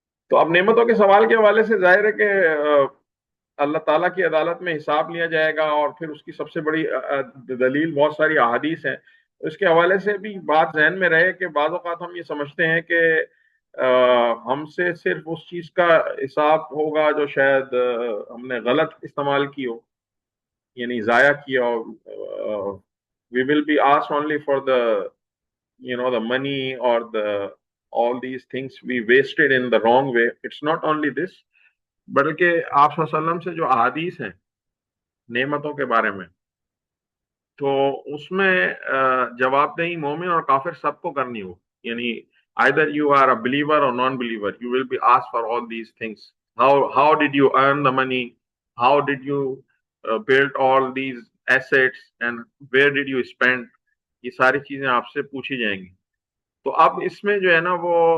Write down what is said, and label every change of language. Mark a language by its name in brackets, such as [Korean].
[Urdu] تو اب نعمتوں کے سوال کے حوالے سے ظاہر ہے کہ اللہ تعالیٰ کی عدالت میں حساب لیا جائے گا، اور پھر اس کی سب سے بڑی دلیل بہت ساری احادیث ہیں. اس کے حوالے سے بھی بات ذہن میں رہے کہ بعض اوقات ہم یہ سمجھتے ہیں کہ ہم سے صرف اس چیز کا حساب ہوگا جو شاید ہم نے غلط استعمال کی ہو، یعنی ضائع کیا ہو. [English] we will be asked only for the the money or the all these things we wasted in the wrong way. It's not only this، [Urdu] بلکہ آپ صلی اللہ علیہ وسلم سے جو احادیث ہیں نعمتوں کے بارے میں، تو اس میں جواب دہی مومن اور کافر سب کو کرنی ہو. [English] یعنی either you are a believer or non-believer, you will be asked for all these things. How did you earn the money? How did you build all these assets? And where did you spend? [Urdu] یہ ساری چیزیں آپ سے پوچھی جائیں گی. تو اب اس میں جو ہے نا وہ